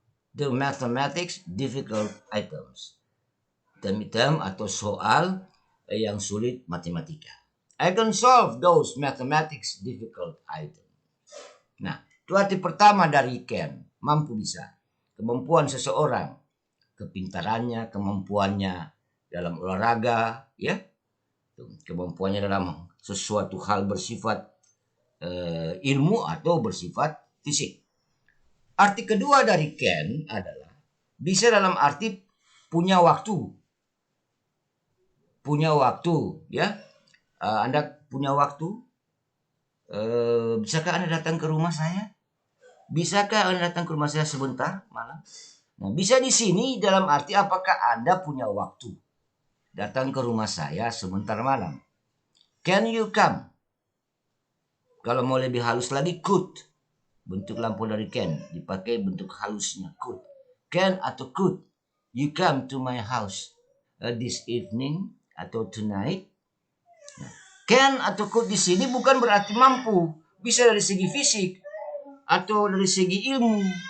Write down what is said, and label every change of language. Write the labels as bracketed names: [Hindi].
[English] The mathematics difficult items. Term [Indonesian] atau soal yang sulit matematika. [English] I can solve those mathematics difficult items. [Indonesian] Nah, itu arti pertama dari can, mampu bisa. Kemampuan seseorang, kepintarannya, kemampuannya dalam olahraga, ya, kemampuannya dalam sesuatu hal bersifat ilmu atau bersifat fisik. Arti kedua dari can adalah bisa dalam arti punya waktu. Punya waktu, ya. Anda punya waktu. Bisakah Anda datang ke rumah saya? Bisakah Anda datang ke rumah saya sebentar malam? Nah, bisa di sini dalam arti apakah Anda punya waktu datang ke rumah saya sebentar malam? [English] Can you come? [Indonesian] Kalau mau lebih halus lagi, could. Bentuk lampu dari can dipakai bentuk halusnya could. [English] Can atau could you come to my house this evening atau tonight? [Indonesian] Nah, can atau could di sini bukan berarti mampu, bisa dari segi fisik atau dari segi ilmu.